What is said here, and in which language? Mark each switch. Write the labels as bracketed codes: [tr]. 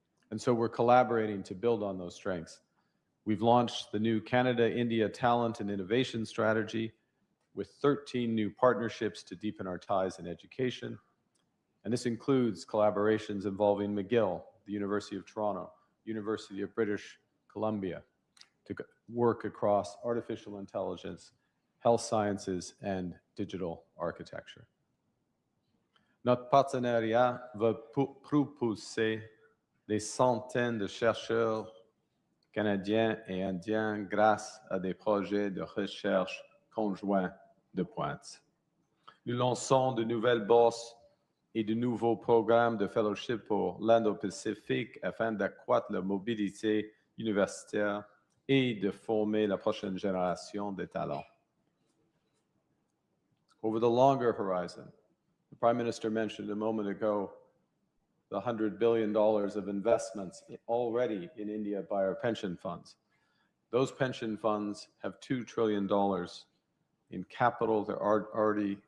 [en] And so we're collaborating to build on those strengths. We've launched the new Canada-India Talent and Innovation Strategy with 13 new partnerships to deepen our ties in education. And this includes collaborations involving McGill, the University of Toronto, University of British Columbia, to work across artificial intelligence, health sciences, and digital architecture. [fr] Notre partenariat va propulser des centaines de chercheurs canadiens et indiens grâce à des projets de recherche conjoints de pointe. Nous lançons de nouvelles bourses et de nouveaux programmes de fellowship pour l'Indo-Pacifique afin d'accroître la mobilité universitaire et de former la prochaine génération de talents. [en] Over the longer horizon, the Prime Minister mentioned a moment ago the $100 billion of investments already in India by our pension funds. Those pension funds have $2 trillion in capital that are already